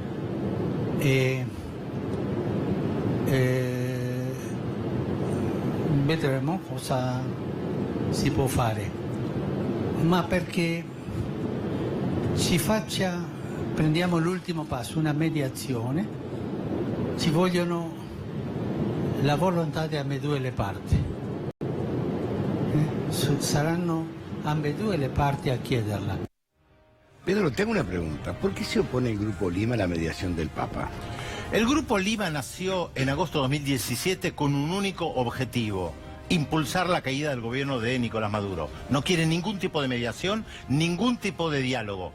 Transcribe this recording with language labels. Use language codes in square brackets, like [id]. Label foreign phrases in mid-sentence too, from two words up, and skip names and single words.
[it] Vedremo cosa si può fare, ma perché prendiamo l'ultimo passo, una mediazione, ci vogliono la volontà di ambedue le parti, saranno ambedue le parti a chiederla. [es] Pedro, tengo una pregunta. ¿Por qué se opone el Grupo Lima a la mediación del Papa? El Grupo Lima nació en agosto de 2017 con un único objetivo: impulsar la caída del gobierno de Nicolás Maduro. No quiere ningún tipo de mediación, ningún tipo de diálogo.